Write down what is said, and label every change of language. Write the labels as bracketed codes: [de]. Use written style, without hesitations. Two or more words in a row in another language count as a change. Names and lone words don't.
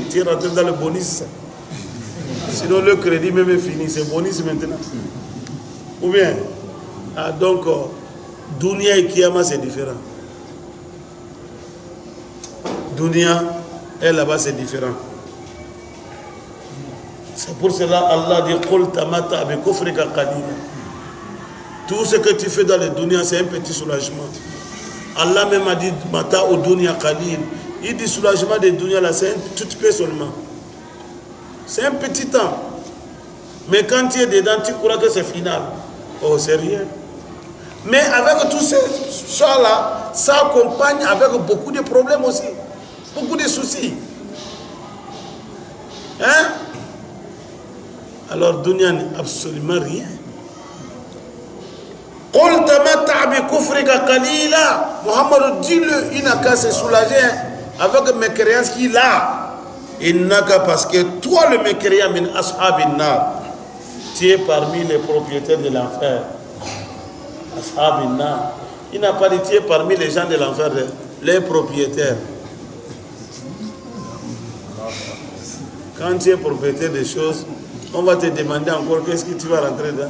[fr] Tu es rentré dans le bonus. Sinon, le crédit même est fini. C'est bonus maintenant. Ou bien, ah, donc, Dunia et Kiyama, c'est différent. Dunia, et là-bas, c'est différent. C'est pour cela Allah dit [ar] قل تمتع بكفرك قليلا. [fr] Tout ce que tu fais dans le dunya, c'est un petit soulagement. Allah même a dit [ar] متاع الدنيا قليل. [fr] Il dit soulagement des dunya là, c'est un tout peu seulement. C'est un petit temps. Mais quand tu es dedans, tu crois que c'est final. Oh, c'est rien. Mais avec tous ces choses-là, ça accompagne avec beaucoup de problèmes aussi. Beaucoup de soucis. Hein? Alors, dunya n'est absolument rien. [ar] قل تمتع بكفرك قليلا. [fr] Muhammad dit-le, il n'a qu'à se soulager avec mes créances qu'il a. Il n'a qu'à parce que toi, le mécréant, [ar] من أصحاب النار, [fr] tu es parmi les propriétaires de l'enfer. [ar] أصحاب النار. [fr] Il n'a pas dit tu es parmi les gens de l'enfer, les propriétaires. Quand tu es propriétaire des choses, on va te demander encore qu'est-ce que tu vas rentrer dans.